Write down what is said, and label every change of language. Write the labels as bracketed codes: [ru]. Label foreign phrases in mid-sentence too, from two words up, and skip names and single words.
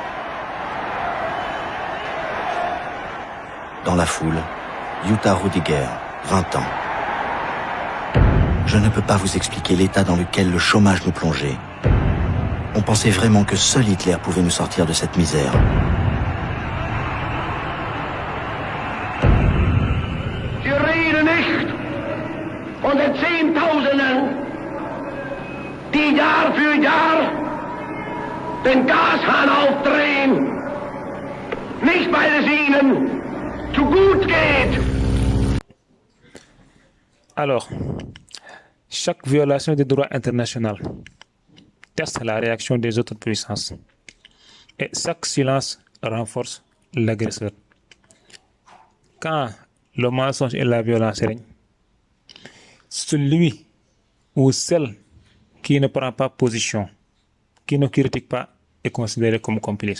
[fr] Dans la foule, Jutta Rudiger, 20 ans. Je ne peux pas vous expliquer l'état dans lequel le chômage nous plongeait. On pensait vraiment que seul Hitler pouvait nous sortir de cette misère. [de] Sie reden nicht von den Zehntausenden, die Jahr für Jahr den Gashahn aufdrehen, nicht weil es ihnen zu gut geht. [fr] Alors, chaque violation du droit international teste la réaction des autres puissances et chaque silence renforce l'agresseur. Quand le mensonge et la violence règnent, celui ou celle qui ne prend pas position, qui ne critique pas, est considéré comme complice.